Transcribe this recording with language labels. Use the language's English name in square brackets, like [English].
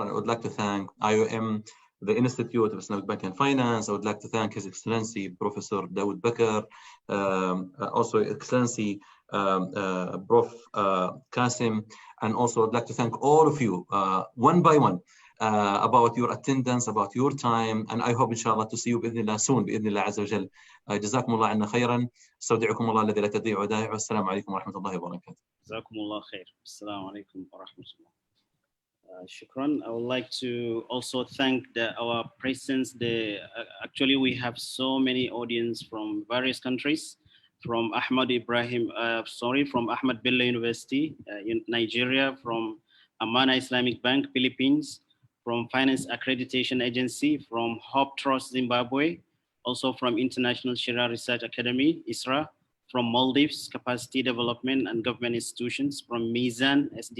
[English] And I would like to thank IOM, the Institute of Islamic Banking and Finance. I would like to thank His Excellency Professor Dawood Bakr, also Excellency Prof. Qasim, and also I'd like to thank all of you one by one about your attendance, about your time, and I hope inshallah to see you [Arabic] بإذن الله [English] soon بإذن الله عز وجل. [Arabic] جزاكم الله عنا خيرا. استودعكم الله الذي لا تضيع ودائعه. والسلام عليكم ورحمة الله وبركاته. جزاكم الله خير. السلام عليكم ورحمة الله. Shukran. [English] I would like to also thank our presence. Actually, we have so many audience from various countries, from Ahmad Bello University in Nigeria, from Amana Islamic Bank, Philippines, from Finance Accreditation Agency, from Hope Trust Zimbabwe, also from International Sharia Research Academy, ISRA, from Maldives, Capacity Development and Government Institutions, from Mizan,